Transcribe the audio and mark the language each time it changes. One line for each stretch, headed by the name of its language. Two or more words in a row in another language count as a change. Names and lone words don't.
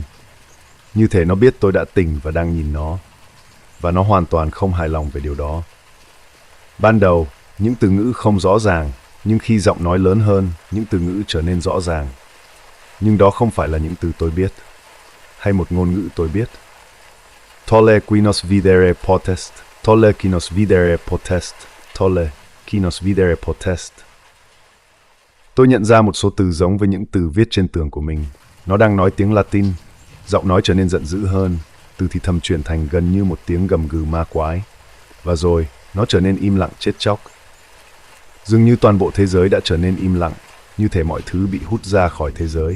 Vietnamese: Như thể nó biết tôi đã tỉnh và đang nhìn nó. Và nó hoàn toàn không hài lòng về điều đó. Ban đầu, những từ ngữ không rõ ràng, nhưng khi giọng nói lớn hơn, những từ ngữ trở nên rõ ràng. Nhưng đó không phải là những từ tôi biết, hay một ngôn ngữ tôi biết.
Latin: Tolle qui nos videre potest, tolle qui nos videre potest, tolle qui nos videre potest.
Vietnamese: Tôi nhận ra một số từ giống với những từ viết trên tường của mình. Nó đang nói tiếng Latin. Giọng nói trở nên giận dữ hơn, từ thì thầm chuyển thành gần như một tiếng gầm gừ ma quái. Và rồi, nó trở nên im lặng chết chóc. Dường như toàn bộ thế giới đã trở nên im lặng, như thể mọi thứ bị hút ra khỏi thế giới.